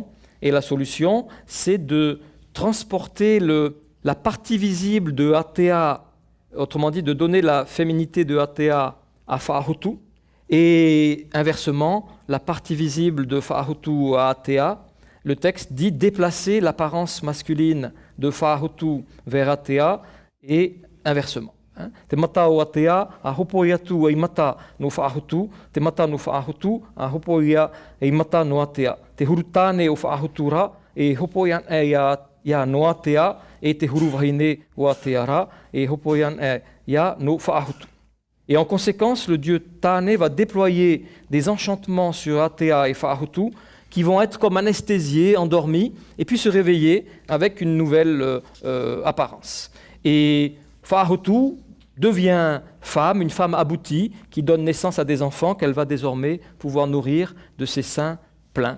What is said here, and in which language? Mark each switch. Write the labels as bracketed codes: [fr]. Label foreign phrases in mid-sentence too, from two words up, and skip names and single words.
[fr] Et la solution, c'est de transporter la partie visible de Atea, autrement dit de donner la féminité de Atea à Fa'ahutu, et inversement, la partie visible de Fa'ahutu à Atea. Le texte dit déplacer l'apparence masculine de Fa'ahutu vers Atea et inversement. [ty] Te mata o Atea a hopoi atu e mata no Fa'ahutu, te mata no Fa'ahutu a hopoi e mata no Atea. Te huru tāne o Fa'ahutu ra e hopoi an e ia no Atea e te huru wahine o Atea ra e hopoi an e ia no Fa'ahutu. [fr] Et en conséquence, le dieu Tane va déployer des enchantements sur Atea et Fa'ahutu qui vont être comme anesthésiés, endormis, et puis se réveiller avec une nouvelle apparence. Et Fa'ahutu devient femme, une femme aboutie, qui donne naissance à des enfants qu'elle va désormais pouvoir nourrir de ses seins pleins.